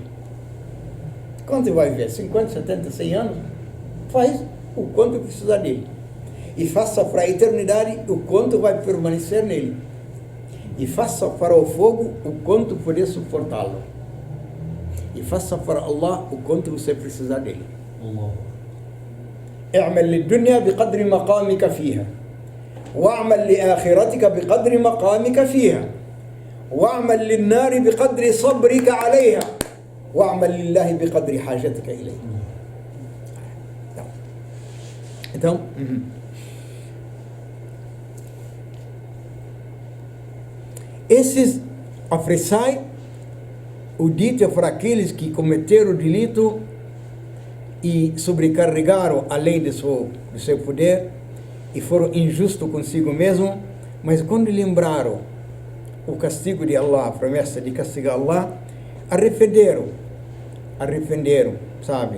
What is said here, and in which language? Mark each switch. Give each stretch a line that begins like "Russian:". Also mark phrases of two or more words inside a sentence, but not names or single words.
Portuguese: Quanto vai ver? 50, 70, 100 anos? Faz o quanto precisar dele. E faça para a eternidade o quanto vai permanecer nele. E faça para o fogo o quanto poder suportá-lo. E faça para Allah o quanto você precisar dele.
Arabic: اعمل للدنيا بقدر مقامك فيها واعمل لآخرتك بقدر مقامك فيها واعمل للنار بقدر صبرك عليها واعمل لله بقدر حاجتك إليه.
Portuguese: Então, esses apressai o dito é para aqueles que cometeram o delito e sobrecarregaram a lei do seu poder e foram injustos consigo mesmo, mas quando lembraram o castigo de Allah, a promessa de castigar Allah, arrependeram, sabe?